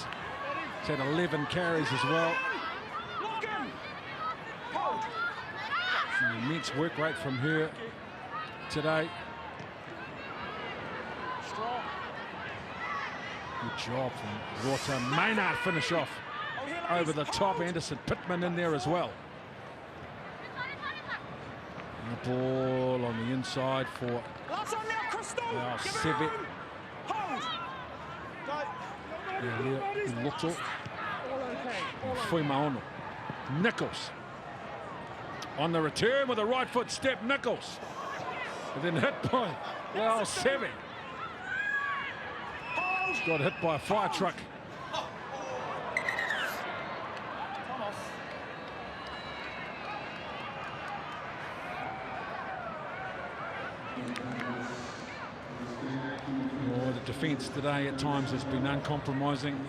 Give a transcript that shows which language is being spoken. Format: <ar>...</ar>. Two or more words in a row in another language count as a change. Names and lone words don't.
<en>She's had 11 carries as well. An immense work rate from her today. Good job from Rota. Maynard finish off over the top. Anderson Pittman in there as well. And the ball on the inside for Sevet. Loto. Fuimaono. Nichols. On the return with a right foot step, Nichols. And then hit by Sevet. Got hit by a fire truck. The defence today at times has been uncompromising.</en>